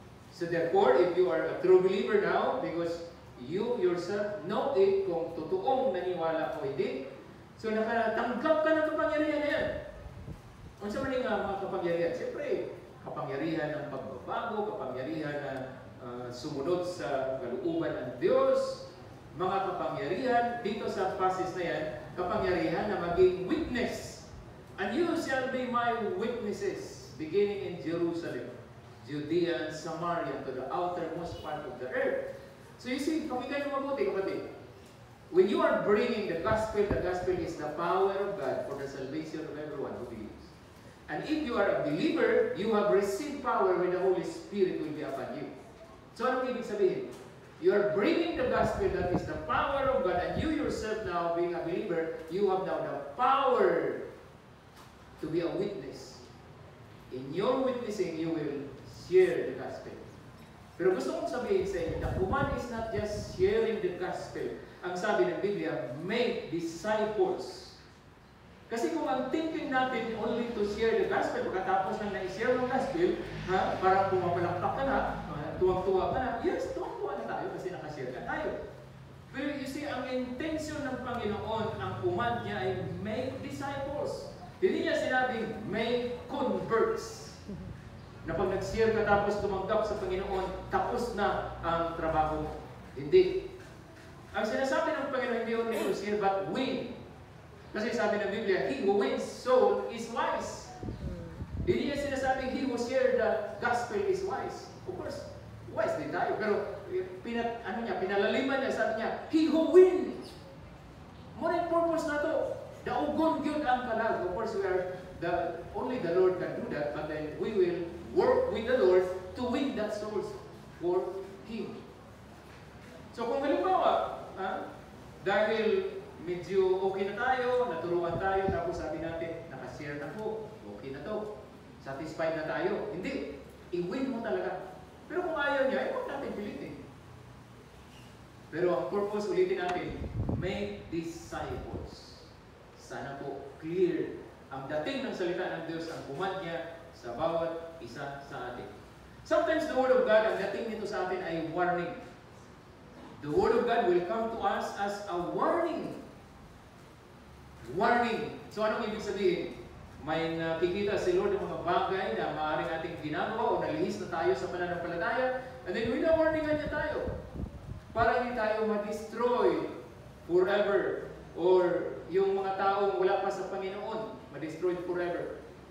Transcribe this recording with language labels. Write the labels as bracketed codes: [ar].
[en] So therefore, if you are a true believer now, because you yourself know it, [tl] kung totoong naniwala o hindi, so nakatanggap ka ng kapangyarihan na yan. Kung sa maling mga kapangyarihan, siyempre, kapangyarihan ng pagbabago, kapangyarihan na sumunod sa kalooban ng Diyos, mga kapangyarihan dito sa passage na yan, kapangyarihan na maging witness. [en] And you shall be my witnesses, beginning in Jerusalem, Judea and Samaria, to the outermost part of the earth. So you see, [tl] pakinggan nyo mabuti, kapatid. [en] When you are bringing the gospel is the power of God for the salvation of everyone who believes. And if you are a believer, you have received power when the Holy Spirit will be upon you. [tl] So anong ibig sabihin? [en] You are bringing the gospel, that is the power of God, and you yourself now, being a believer, you have now the power to be a witness. In your witnessing, you will share the gospel. [tl] Pero gusto kong sabihin sa inyo, [en] the command is not just sharing the gospel. [tl] Ang sabi ng Biblia, [en] make disciples. [tl] Kasi kung ang thinking natin [en] only to share the gospel, [tl] pagkatapos lang na-share ng gospel, parang pumapalakpak ka na, tuwang-tuwa ka na, yes, tuwang-tuwa na tayo kasi nakashare na tayo. Pero you see, ang intention ng Panginoon, ang command niya ay [en] make disciples. [tl] Hindi niya sinabing [en] make converts. [tl] Na pag nag-share ka tapos tumanggap sa Panginoon, tapos na ang trabaho mo. Hindi. Ang sinasabi ng Panginoon, hindi [en] only to share but win. [tl] Kasi sabi ng Biblia, [en] he who wins soul is wise. [tl] Hindi niya sinasabing [en] he who share the gospel is wise. [tl] Of course, wise din tayo. Pero pinalaliman niya, sabi niya, [en] he who wins. More in purpose [tl] na to. [ceb] Daugon yun ang kalag. [en] Of course, only the Lord can do that, but then we will work with the Lord to win that souls for Him. [tl] So kung halimbawa, dahil medyo okay na tayo, naturuan tayo, tapos sabi natin, nakashare na po, okay na to, satisfied na tayo. Hindi. I-win mo talaga. Pero kung ayaw niya, huwag natin pilitin. Pero ang purpose, ulitin natin, make disciples. Sana po clear ang dating ng salita ng Diyos, ang command niya sa bawat isa sa atin. [en] Sometimes the Word of God, [tl] ang dating nito sa atin ay warning. [en] The Word of God will come to us as a warning. [tl] Warning. So anong ibig sabihin? May nakikita si Lord ng mga bagay na maaaring ating ginagawa o nalihis na tayo sa pananampalataya, and then winawarningan niya tayo para hindi tayo ma-destroy forever, or yung mga taong wala pa sa Panginoon ma-destroy forever.